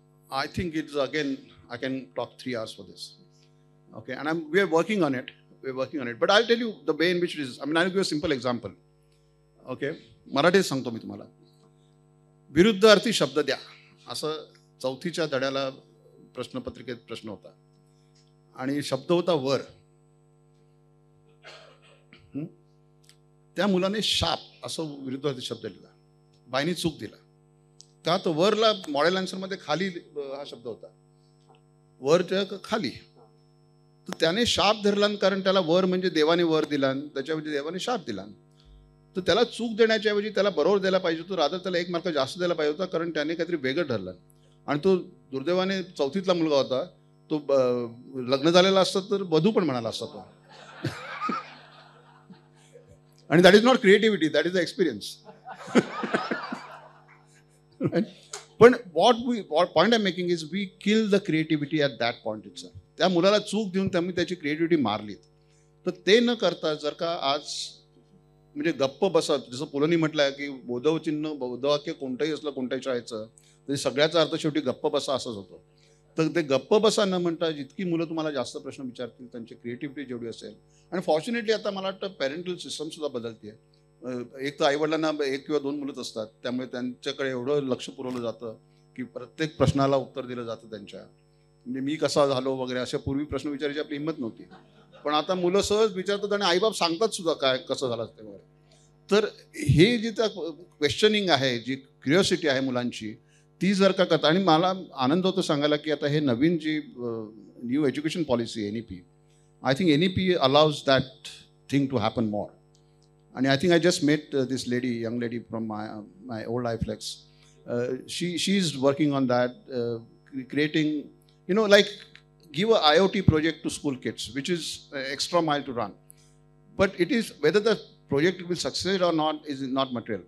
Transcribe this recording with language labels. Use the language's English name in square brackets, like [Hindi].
[English] I think it's again, I can talk 3 hours for this. Okay, and we are working on it. We're working on it. But I'll tell you the way in which it is. I mean, I'll give you a simple example. [Marathi] Okay, मराठीत सांगतो मी तुम्हाला. विरुद्धार्थी शब्द द्या असं 4थीच्या धड्याला प्रश्नपत्रिकेत प्रश्न होता आणि शब्द होता वर. त्या मुलाने शाप असं विरुद्धार्थी शब्द लिहिला, बाईनी चूक दिला. का तर वरला मॉडेल आन्सरमध्ये खाली हा शब्द होता, वरच्या खाली. तर त्याने शाप धरला, कारण त्याला वर म्हणजे देवाने वर दिला, त्याच्याऐवजी देवाने शाप दिला. तर त्याला चूक देण्याच्या ऐवजी त्याला बरोबर द्यायला पाहिजे होतं, राधा त्याला 1 मार्क जास्त द्यायला पाहिजे होता, कारण त्याने काहीतरी वेगळं ठरलं. आणि तो दुर्दैवाने 4थीतला मुलगा होता, तो लग्न झालेला असता तर वधू पण म्हणाला असता तो. आणि [English] That is not creativity, that is the experience. [Marathi] पण [English] what point I'm making is we kill the creativity at that point itself. [Marathi] त्या मुलाला चूक देऊन त्यांनी त्याची क्रिएटिव्हिटी मारली. तर ते न करता जर का आज म्हणजे गप्प बसत, जसं पुलंनी म्हटलंय की बोधवचिन्ह बोधवाक्य कोणतंही असलं कोणत्याही शाळेचं तरी सगळ्याचा अर्थ शेवटी गप्प बसा असंच होतं. तर ते गप्प बसा न म्हणता जितकी मुलं तुम्हाला जास्त प्रश्न विचारतील त्यांची क्रिएटिव्हिटी जेवढी असेल. आणि फॉर्च्युनेटली आता मला वाटतं पॅरेंटल सिस्टम सुद्धा बदलते. एक तर आईवडिलांना 1 किंवा 2 मुलंच असतात, त्यामुळे त्यांच्याकडे एवढं लक्ष पुरवलं जातं की प्रत्येक प्रश्नाला उत्तर दिलं जातं त्यांच्या. म्हणजे मी कसा झालो वगैरे अशा पूर्वी प्रश्न विचारायची आपली हिंमत नव्हती, पण आता मुलं सहज विचारतात आणि आईबाप सांगतात सुद्धा काय कसं झालं ते वगैरे. तर हे जे क्वेश्चनिंग आहे, जी क्युरिओसिटी आहे मुलांची, ती जर का करता. आणि मला आनंद होतो सांगायला की आता हे नवीन जी new education policy NEP, [English] I think NEP allows that thing to happen more. And I think I just met this lady, young lady from my old iFlex. She is working on that, creating, like give a IoT project to school kids, which is extra mile to run. But it is whether the project will succeed or not is not material.